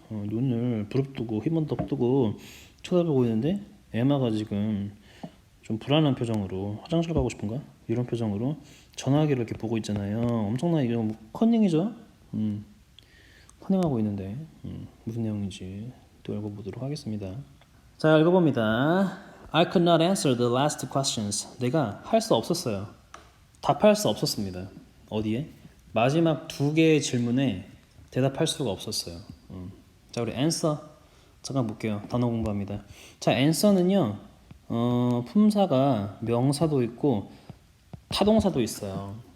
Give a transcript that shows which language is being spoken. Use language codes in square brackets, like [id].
[ko] 눈을 부릅뜨고 희번떡 뜨고 쳐다보고 있는데 에마가 지금 좀 불안한 표정으로 화장실 가고 싶은가? 이런 표정으로 전화기를 이렇게 보고 있잖아요. 엄청나게 좀 커닝이죠? 커닝하고 있는데 무슨 내용인지 또 읽어보도록 하겠습니다. 자, 읽어봅니다. [en] I could not answer the last questions. [ko] 내가 할 수 없었어요. 답할 수 없었습니다. 어디에? 마지막 두 개의 질문에 대답할 수가 없었어요. 자, 우리 answer 잠깐 볼게요. 단어 공부합니다. 자, answer는요, 품사가 명사도 있고 타동사도 있어요.